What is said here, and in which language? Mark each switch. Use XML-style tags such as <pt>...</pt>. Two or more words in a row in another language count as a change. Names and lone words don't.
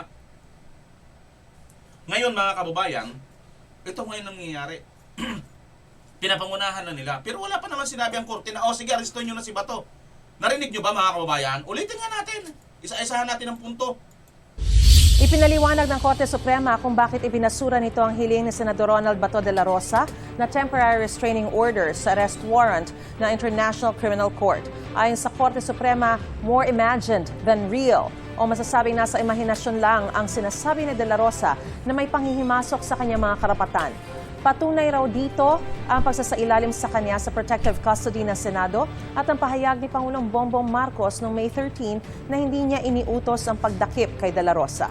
<tl>Ngayon, mga kababayan, ito ngayon nangyayari. Pinapangunahan na nila. Pero wala pa naman sinabi ang korte na, sige, arestuhin nyo na si Bato. Narinig nyo ba, mga kababayan? Ulitin nga natin. Isa-isahan natin ang punto. Ipinaliwanag ng Korte Suprema kung bakit ibinasura nito ang hiling ni Senador Ronald Bato de la Rosa na</tl> <en>temporary restraining orders</en> <tl>sa</tl> <en>arrest warrant</en> <tl>ng International Criminal Court. Ayon sa Korte Suprema,</tl> <en>more imagined than real</en> <tl>o masasabing nasa imahinasyon lang ang sinasabi ni de la Rosa na may panghihimasok sa kanyang mga karapatan. Patunay raw dito ang pagsasailalim sa kanya sa</tl> <en>protective custody</en> <tl>ng Senado at ang pahayag ni Pangulong Bongbong Marcos noong May 13 na hindi niya iniutos ang pagdakip kay de la Rosa.</tl>